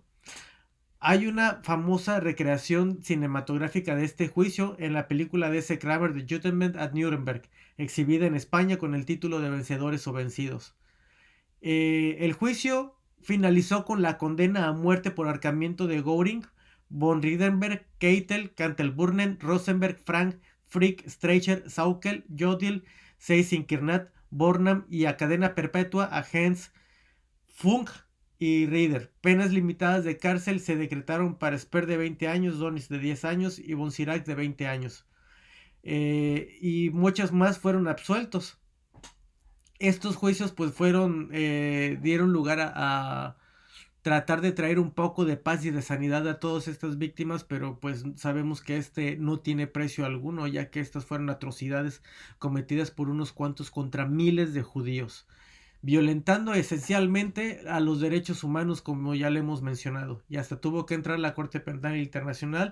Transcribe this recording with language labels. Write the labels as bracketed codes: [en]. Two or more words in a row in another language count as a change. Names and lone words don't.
[es] Hay una famosa recreación cinematográfica de este juicio en la película de S. Kramer de Judgment at Nuremberg, exhibida en España con el título de Vencedores o Vencidos. El juicio finalizó con la condena a muerte por ahorcamiento de Göring, von Riedenberg, Keitel, Kaltenbrunner, Rosenberg, Frank, Frick, Streicher, Saukel, Jodl, Seyss-Inquart, Bormann, y a cadena perpetua a Hens, Funk y Rieder. Penas limitadas de cárcel se decretaron para Speer de 20 años, Dönitz de 10 años y von Schirach de 20 años. Y muchos más fueron absueltos. Estos juicios pues dieron lugar a tratar de traer un poco de paz y de sanidad a todas estas víctimas, pero pues sabemos que no tiene precio alguno, ya que estas fueron atrocidades cometidas por unos cuantos contra miles de judíos, violentando esencialmente a los derechos humanos, como ya le hemos mencionado, y hasta tuvo que entrar la Corte Penal Internacional.